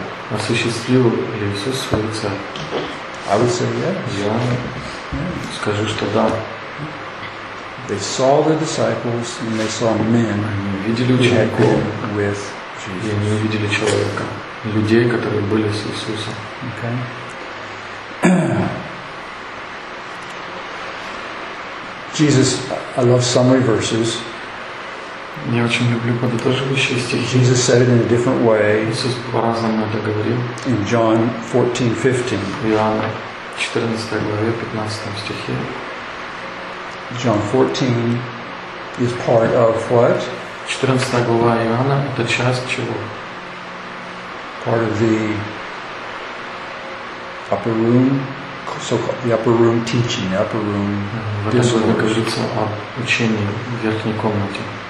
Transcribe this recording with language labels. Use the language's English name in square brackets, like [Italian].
[Russian] Осуществил ли Иисус свою цель? Я скажу, что да. [English] They saw the disciples and they saw men. [Russian] Они видели учеников [English] with Jesus. [Russian] И они увидели человека, людей, которые были с Иисусом. [English] Okay. Jesus, I love summary verses. [Russian] Я очень люблю подытоживающие стихи. [English] Jesus said it in a different way. [Russian] Иисус по-разному это говорил. [English] In John 14:15. [Russian] Иоанна 14 главе 15 стихе. [English] John 14 is part of what? [Russian] 14 глава Иоанна это часть чего? [English] Part of the upper room, so-called the upper room teaching, the upper room. [Russian] Это говорится об учении в верхней комнате.